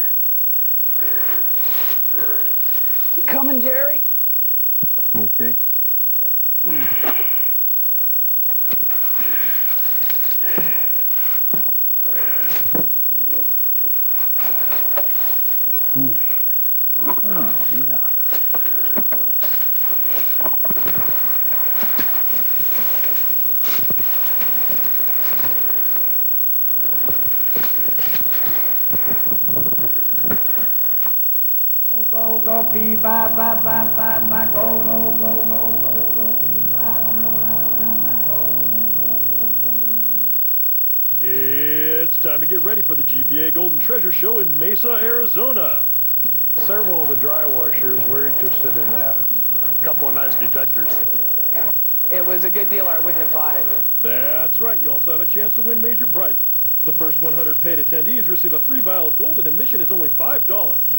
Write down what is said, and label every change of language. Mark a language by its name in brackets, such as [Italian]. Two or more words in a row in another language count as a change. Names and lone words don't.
[English] You coming, Jerry? Okay. Oh, yeah. Go, pee, ba, ba, ba, ba, ba, go, go, go, go, pee, ba, ba, ba, go. It's time to get ready for the GPA Golden Treasure Show in Mesa, Arizona. Several of the dry washers were interested in that. A couple of nice detectors. It was a good deal, or I wouldn't have bought it. That's right. You also have a chance to win major prizes. The first 100 paid attendees receive a free vial of gold, and admission is only $5.